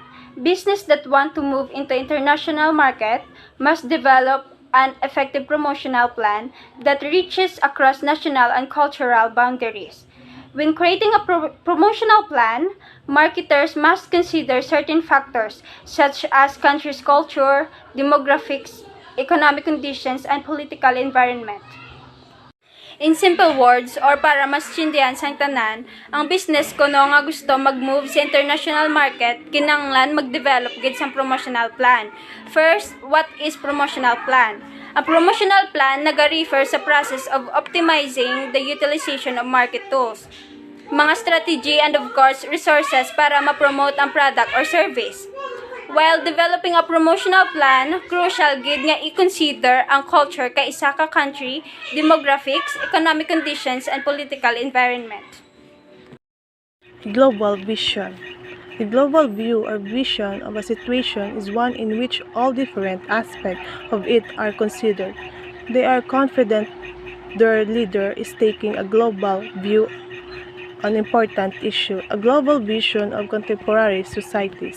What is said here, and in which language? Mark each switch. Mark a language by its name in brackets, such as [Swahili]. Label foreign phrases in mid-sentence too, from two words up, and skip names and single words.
[English] Business that want to move into international market must develop an effective promotional plan that reaches across national and cultural boundaries. When creating a promotional plan, marketers must consider certain factors such as country's culture, demographics, economic conditions, and political environment. In simple words, or [Hiligaynon] para mas tsindihan sang tanan, ang business kuno nga gusto mag-move sa [English] international market, [Hiligaynon] kinanglan mag-develop gid sang [English] promotional plan. First, what is promotional plan? Ang promotional plan [Hiligaynon] naga-refer sa [English] process of optimizing the utilization of market tools, mga strategy and of course resources [Hiligaynon] para ma-promote ang [English] product or service. While developing a promotional plan, crucial [Hiligaynon] gid nga i-consider ang [English] culture [Hiligaynon] kay isa ka [English] country, demographics, economic conditions, and political environment. Global vision. The global view or vision of a situation is one in which all different aspects of it are considered. They are confident their leader is taking a global view on important issue, a global vision of contemporary societies.